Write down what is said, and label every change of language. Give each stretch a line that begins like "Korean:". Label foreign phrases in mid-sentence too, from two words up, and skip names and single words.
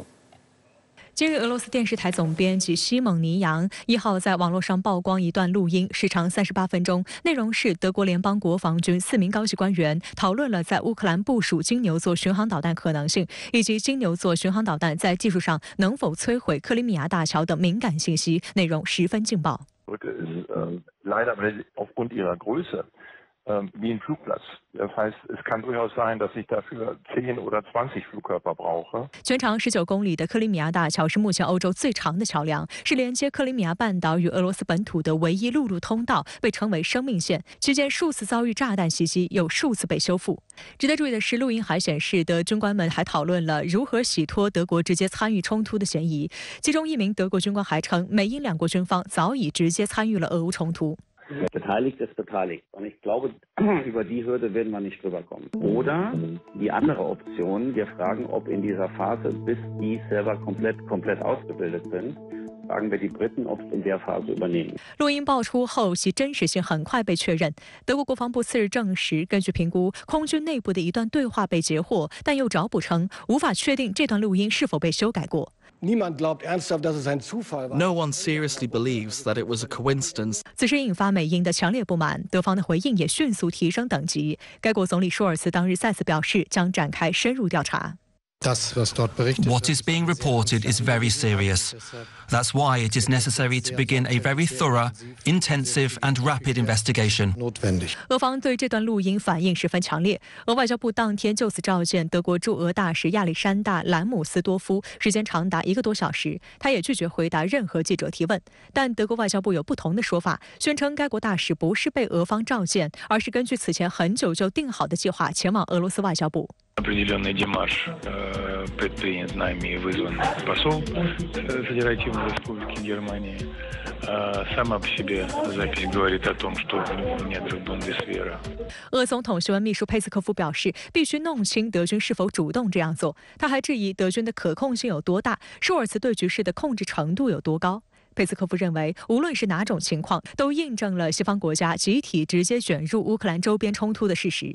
Chinese: 今日，俄罗斯电视台总编辑西蒙尼扬1号在网络上曝光一段录音，时长38分钟，内容是德国联邦国防军4名高级官员讨论了在乌克兰部署金牛座巡航导弹可能性，以及金牛座巡航导弹在技术上能否摧毁克里米亚大桥等敏感信息，内容十分劲爆。
German: Leider aufgrund ihrer Größe wie ein Flugplatz. Das heißt, es kann durchaus sein, dass ich dafür 10 oder 20 Flugkörper brauche.
Chinese: 全长19公里的克里米亚大桥是目前欧洲最长的桥梁，是连接克里米亚半岛与俄罗斯本土的唯一陆路通道，被称为生命线。期间数次遭遇炸弹袭击，又数次被修复。值得注意的是，录音还显示，德军官们还讨论了如何洗脱德国直接参与冲突的嫌疑。其中一名德国军官还称，美英两国军方早已直接参与了俄乌冲突。
German: Beteiligt ist beteiligt. Und ich glaube, über die Hürde werden wir nicht drüber kommen. Oder die andere Option, wir fragen, ob in dieser Phase, bis die Server komplett ausgebildet sind, fragen wir die Briten, ob es in der Phase übernehmen.
Chinese: 录音爆出后，其真实性很快被确认。德国国防部次日证实，根据评估，空军内部的一段对话被截获，但又找补称无法确定这段录音是否被修改过。
German: Niemand glaubt ernsthaft, dass es ein Zufall war.
English: No one seriously believes that it was a coincidence.
Chinese: 此事引发美英的强烈不满，德方的回应也迅速提升等级。该国总理舒尔茨当日再次表示，将展开深入调查。
English: What is being reported is very serious. That's why it is necessary to begin a very thorough, intensive and rapid investigation.
Chinese: 俄方对这段录音反应十分强烈。俄外交部当天就此召见德国驻俄大使亚历山大·兰姆斯多夫，时间长达1个多小时。他也拒绝回答任何记者提问。但德国外交部有不同的说法，宣称该国大使不是被俄方召见，而是根据此前很久就定好的计划前往俄罗斯外交部。
Russian: Определенный демарш предпринят нами и вызван посол Федеративной Республики Германии. Сама по себе запись говорит о том, что в недрах Бундесвера.
Chinese: 俄总统新闻秘书佩斯科夫表示，必须弄清德军是否主动这样做。他还质疑德军的可控性有多大，舒尔茨对局势的控制程度有多高。佩斯科夫认为，无论是哪种情况，都印证了西方国家集体直接卷入乌克兰周边冲突的事实。